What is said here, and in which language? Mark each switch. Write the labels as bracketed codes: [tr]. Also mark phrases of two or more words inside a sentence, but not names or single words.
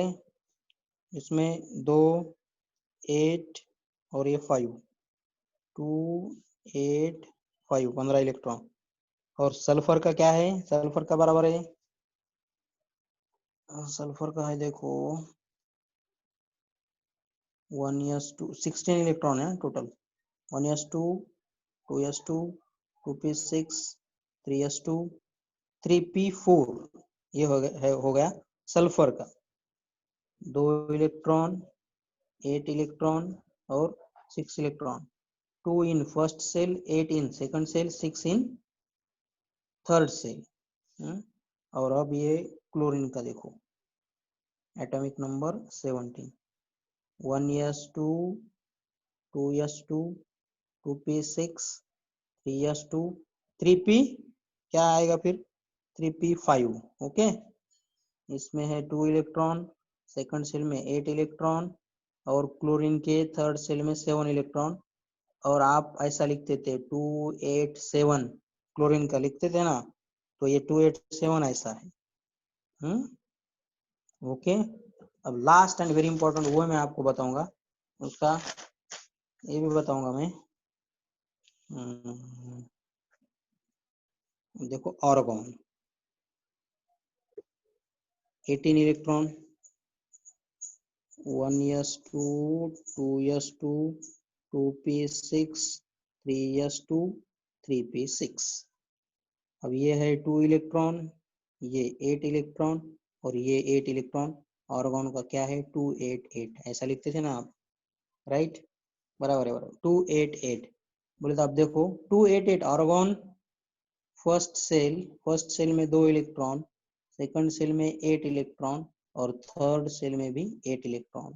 [hi] इसमें 2 8 और ये 5 2 8 5 15 इलेक्ट्रॉन। और सल्फर का क्या है, सल्फर का बराबर है, सल्फर का है देखो 1s2 16 इलेक्ट्रॉन है टोटल 1s2 2s2 2p6 3s2 3p4 ये हो गया सल्फर का 2 इलेक्ट्रॉन, 8 इलेक्ट्रॉन और 6 इलेक्ट्रॉन, [en] 2 in first cell, 8 in second cell, 6 in third cell। [hi] और अब ये क्लोरीन का देखो, [en] atomic number [hi] 17, 1s2, 2s2, 2p6, 3s2, 3p क्या आएगा फिर 3p5। ओके, इसमें है 2 इलेक्ट्रॉन, [en] second cell [hi] में 8 इलेक्ट्रॉन और क्लोरीन के [en] third cell [hi] में 7 इलेक्ट्रॉन। और आप ऐसा लिखते थे 287 क्लोरीन का लिखते थे ना, तो ये 287 ऐसा है। ओके, अब [en] last and very important [hi] वो मैं आपको बताऊंगा, उसका ये भी बताऊंगा मैं। देखो ऑर्गन 18 इलेक्ट्रॉन, 1s2, 2s2, 2p6, 3s2, 3p6। अब ये है 2 इलेक्ट्रॉन, ये 8 इलेक्ट्रॉन और ये 8 इलेक्ट्रॉन। ऑर्गन का क्या है 288, ऐसा लिखते थे ना आप, राइट, बराबर है बराबर 288। बोले तो आप देखो 288 ऑर्गन, [en] first cell [hi] में 2 इलेक्ट्रॉन, [en] second cell [hi] में 8 इलेक्ट्रॉन और [en] third cell [hi] में भी 8 इलेक्ट्रॉन।